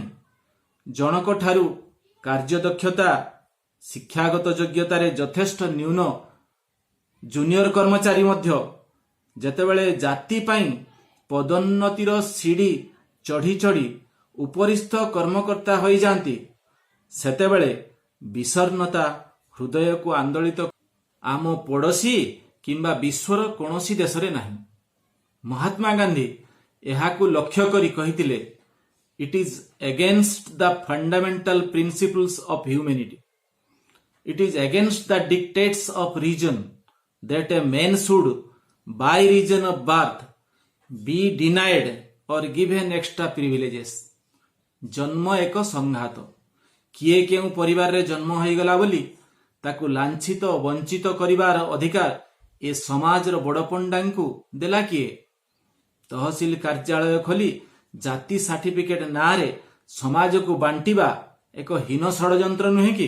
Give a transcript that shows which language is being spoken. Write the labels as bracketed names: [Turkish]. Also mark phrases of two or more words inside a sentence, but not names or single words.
[Odia] ଜଣକ ଠାରୁ କାର୍ଯ୍ୟଦକ୍ଷତା ଶିକ୍ଷାଗତ ଯୋଗ୍ୟତାରେ ଯଥେଷ୍ଟ ନ୍ୟୁନ ଜୁନିୟର କର୍ମଚାରୀ ମଧ୍ୟ ଯେତେବେଳେ ଜାତି ପାଇଁ ପଦୋନ୍ନତିର ସିଡ଼ି ଚଢ଼ି ଚଢ଼ି ଉପରିସ୍ଥ କର୍ମକର୍ତ୍ତା ହୋଇଯାନ୍ତି, ସେତେବେଳେ ବିଷର୍ଣ୍ଣତା ହୃଦୟକୁ ଆନ୍ଦୋଳିତ ଆମ ପଡ଼ୋଶୀ କିମ୍ବା ବିଶ୍ୱର କୌଣସି ଦେଶରେ ନାହିଁ। ମହାତ୍ମା ଗାନ୍ଧୀ ଏହାକୁ ଲକ୍ଷ୍ୟ କରି କହିଥିଲେ, [English] it is against the fundamental principles of humanity. it is against the dictates of reason that a man should, by reason of birth, be denied or given extra privileges। [Odia] ଜନ୍ମ ଏକ ସଂଘାତ। କିଏ କେଉଁ ପରିବାରରେ ଜନ୍ମ ହୋଇଗଲା ବୋଲି ତାକୁ ଲାଞ୍ଛିତ ବଞ୍ଚିତ କରିବାର ଅଧିକାର ଏ ସମାଜର ବଡ଼ପଣ୍ଡାଙ୍କୁ ଦେଲା କିଏ? ତହସିଲ କାର୍ଯ୍ୟାଳୟ ଖୋଲି ଜାତି ସାର୍ଟିଫିକେଟ ନାଁରେ ସମାଜକୁ ବାଣ୍ଟିବା ଏକ ହୀନ ଷଡ଼ଯନ୍ତ୍ର ନୁହେଁ କି?